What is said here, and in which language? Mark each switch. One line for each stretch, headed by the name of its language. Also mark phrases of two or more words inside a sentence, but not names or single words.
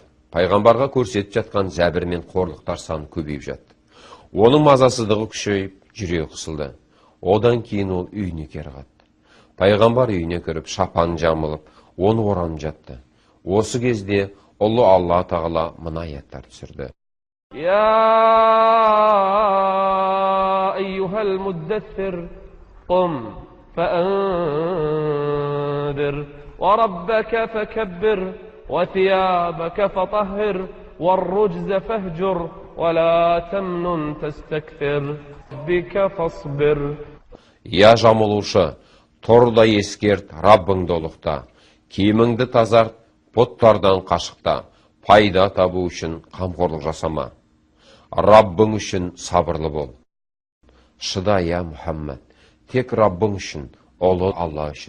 Kazakh: Пайғамбарға көрсетіп жатқан зәбір мен қорлықтар саны көбейіп жатты. Оның мазасыздығы күшейіп, жүрегі қысылды. Одан кейін ол үйіне кері қайтты. Пайғамбар үйіне кіріп, шапанын жамылып, оны оранып жатты. Осы кезде ұлы Алла тағала мына аяттарды түсірді.
Arabic: يا أيها المدثر قم فأنذر وربك فكبر وثيابك فطهر والرجز فاهجر ولا تمنن تستكثر بك فاصبر.
Kazakh: Я жамылушы, тұр да ескерт, Раббыңды ұлықта, киіміңді тазарт, бұттардан қашықта, пайда табу үшін қамқорлық жасама. Раббың үшін сабырлы бол. Шыда, я Мұхаммад, тек Раббың үшін, ұлы Алла үшін.